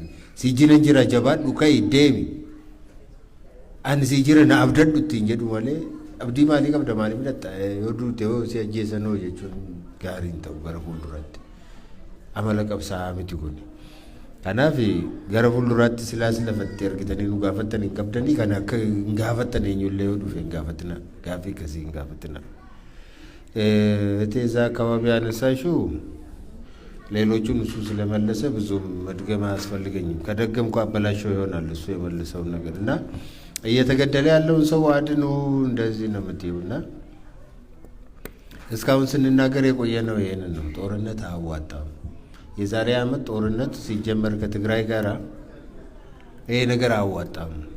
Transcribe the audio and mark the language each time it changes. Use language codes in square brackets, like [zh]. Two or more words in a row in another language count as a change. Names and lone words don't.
[om] Si jira jira jabaadhu ka'ii deemi. Ani si jira na abdadhu ittiin jedhu malee abdii maalii qabda maalii midhatta yoo duute yoo si ajjeesanoo jechuun gaarii hin ta'u gara fuulduraatti. Amala qabsaa'aa miti kun. Kanaaf gara fuulduraatti silaas lafatti argitanii nu gaafattan hin qabdanii kan akka hin gaafattan eenyullee yoo dhufe hin gaafatina. Gaaffii akkasii hin gaafatina. [am] እዛ አካባቢ ያነሳሽው ሌሎቹን እሱ ስለመለሰ ብዙም መድገም አያስፈልገኝም። ከደገምኩ አበላሸው ይሆናል እሱ የመለሰውን ነገርና እየተገደለ ያለውን ሰው አድኑ እንደዚህ ነው የምትይውና እስካሁን ስንናገር የቆየነው ይሄንን ነው። ጦርነት አያዋጣም። የዛሬ ዓመት ጦርነት ሲጀመር ከትግራይ ጋራ ይሄ ነገር አያዋጣም።